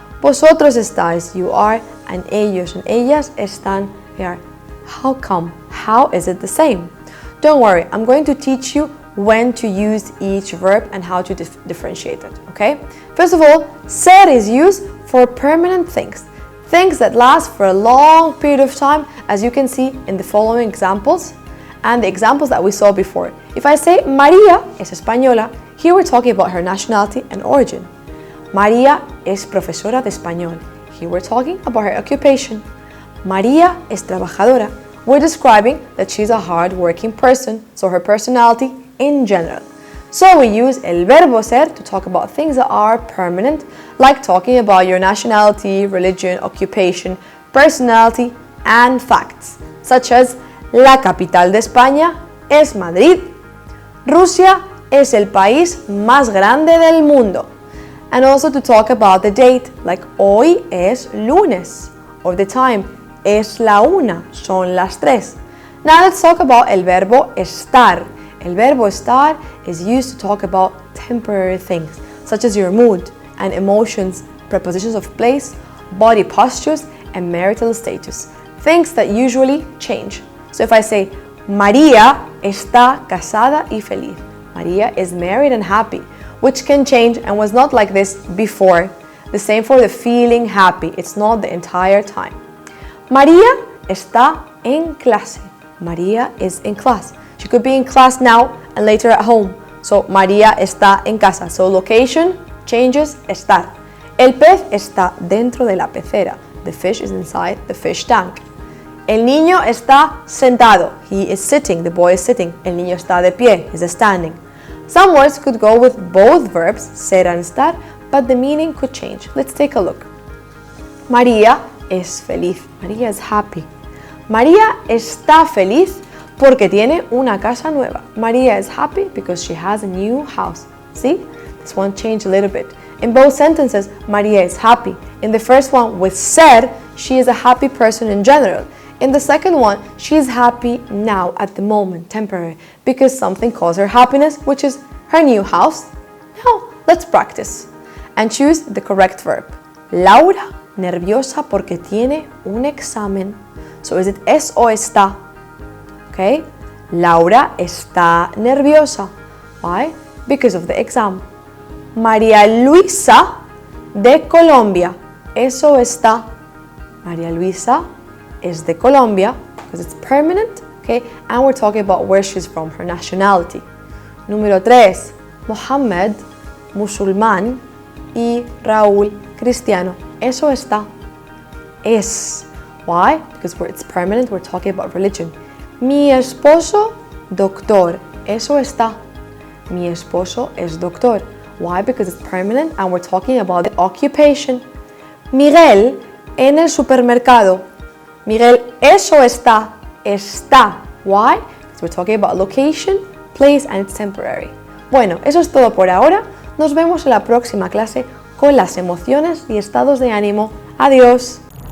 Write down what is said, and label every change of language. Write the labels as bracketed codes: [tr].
[es] Vosotros estáis, [en] you are. And ellos and [es] ellas están, [en] they are. How come? How is it the same? Don't worry, I'm going to teach you when to use each verb and how to differentiate it, okay? First of all, ser is used for permanent things. Things that last for a long period of time, as you can see in the following examples and the examples that we saw before. If I say [es] María es española, [en] here we're talking about her nationality and origin. [es] María es profesora de español. [en] Here we're talking about her occupation. [es] María es trabajadora. [en] We're describing that she's a hard-working person, so her personality in general. So we use el verbo ser to talk about things that are permanent, like talking about your nationality, religion, occupation, personality, and facts, such as [es] la capital de España es Madrid. Rusia es el país más grande del mundo. [en] And also to talk about the date, like [es] hoy es lunes, [en] or the time, [es] es la una, son las 3. [en] Now let's talk about el verbo estar. El verbo estar is used to talk about temporary things, such as your mood and emotions, prepositions of place, body postures, and marital status. Things that usually change. So if I say, [es] María está casada y feliz. [en] María is married and happy, which can change and was not like this before. The same for the feeling happy. It's not the entire time. [es] María está en clase. [en] María is in class. She could be in class now and later at home. So, [es] María está en casa. [en] So, location changes, estar. [es] El pez está dentro de la pecera. [en] The fish is inside the fish tank. [es] El niño está sentado. [en] He is sitting. The boy is sitting. [es] El niño está de pie. [en] He is standing. Some words could go with both verbs, ser and estar, but the meaning could change. Let's take a look. [es] María es feliz. [en] María is happy. [es] María está feliz porque tiene una casa nueva. [en] María is happy because she has a new house. See? This one changed a little bit. In both sentences, Maria is happy. In the first one, with ser, she is a happy person in general. In the second one, she is happy now, at the moment, temporary, because something caused her happiness, which is her new house. Now, let's practice and choose the correct verb. [es] Laura, nerviosa porque tiene un examen. [en] So is it [es] es o está? [en] Okay. [es] Laura está nerviosa. [en] Why? Because of the exam. [es] María Luisa de Colombia. Eso está. [en] María Luisa is [es] de Colombia [en] because it's permanent, okay? And we're talking about where she's from, her nationality. [es] Número 3. Mohammed, musulmán, y Raúl, cristiano. Eso está. Es. Why? [en] Because it's permanent, we're talking about religion. [es] Mi esposo, doctor. Eso está. Mi esposo es doctor. Why? [en] Because it's permanent and we're talking about the occupation. [es] Miguel en el supermercado. Miguel, eso está. Está. Why? [en] Because we're talking about location, place, and it's temporary. [es] Bueno, eso es todo por ahora. Nos vemos en la próxima clase con las emociones y estados de ánimo. Adiós.